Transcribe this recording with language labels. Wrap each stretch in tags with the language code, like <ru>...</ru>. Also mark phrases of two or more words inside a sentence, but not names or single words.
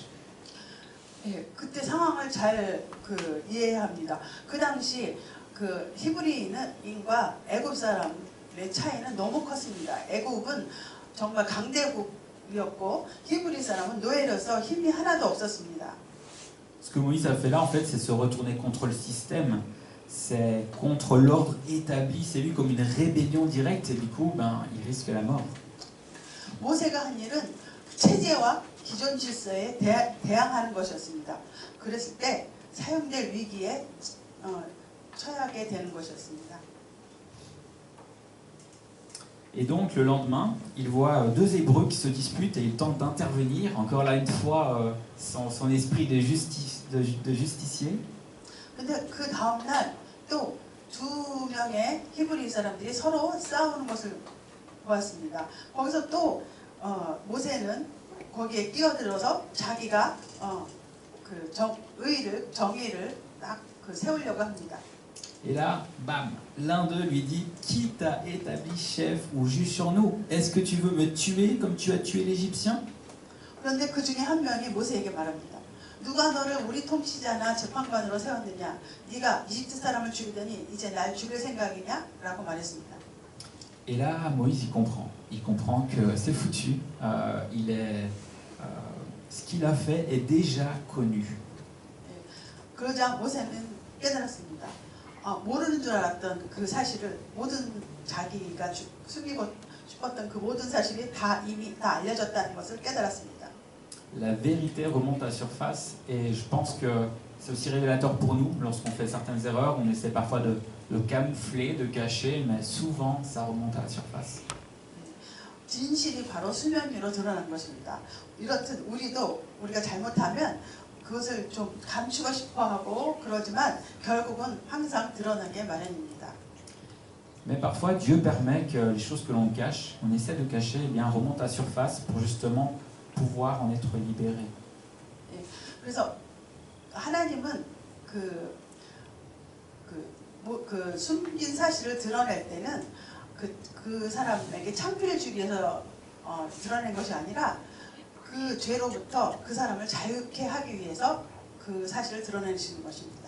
<ko>예, 그때 상황을 잘 이해해야 합니다. 그 당시 그 히브리인과 애굽 사람의 차이는 너무 컸습니다. 애굽은 정말 강대국이었고 히브리 사람은 노예로서 힘이 하나도 없었습니다.</ko> <fr>Ce que Moïse a fait là, en fait, c'est se retourner contre le système, c'est contre l'ordre établi, c'est vu comme une rébellion directe, et du coup, il risque la mort.</fr> <ko>모세가 한 일은 체제와 기존 질서에 대항하는 것이었습니다. 그랬을 때 사용될 위기에 처하게 되는 것이었습니다.</ko> <fr>Et donc le lendemain, il voit deux Hébreux qui se disputent et il tente d'intervenir, encore là une fois son esprit de justicier.</fr> <ko>근데 그 다음 날 또 두 명의 히브리 사람들이 서로 싸우는 것을 보았습니다. 거기서 또 모세는 거기에 끼어들어서 자기가 정의를 딱 세우려고 합니다.</ko> <fr>Et là, bam, l'un d'eux lui dit: Qui t'a établi chef ou juge sur nous? Est-ce que tu veux me tuer comme tu as tué l'Égyptien?</fr> <ko>그런데 그 중에 한 명이 모세에게 말합니다. 누가 너를 우리 통치자나 재판관으로 세웠느냐? 네가 이집트 사람을 죽이더니 이제 날 죽일 생각이냐? 라고 말했습니다.</ko> <fr>Et là, Moïse, il comprend. Il comprend que c'est foutu. Ce qu'il a fait est déjà connu.</fr> <ko>그러자 모세는 깨달았습니다. 모르는 줄 알았던 그 사실을 자기가 숨기고 싶었던 그 모든 사실이 이미 다 알려졌다는 것을 깨달았습니다.</ko> <fr>La vérité remonte à la surface et je pense que c'est aussi révélateur pour nous lorsqu'on fait certaines erreurs. On essaie parfois de camoufler, de cacher, mais souvent ça remonte à la surface.</fr> <ko>진실이 바로 수면 위로 드러나는 것입니다. 이렇듯 우리가 잘못하면 그것을 좀 감추고 싶어하고 그러지만 결국은 항상 드러나게 마련입니다.</ko> <fr>Mais parfois Dieu permet que les choses que l'on cache, on essaie de cacher, eh bien remontent à la surface pour justement pouvoir en être libéré.</fr> <ko>그래서 하나님은 그 숨긴 사실을 드러낼 때는 그 사람에게 창피를 주기 위해서 드러낸 것이 아니라 그 죄로부터 그 사람을 자유케 하기 위해서 그 사실을 드러내시는 것입니다.</ko>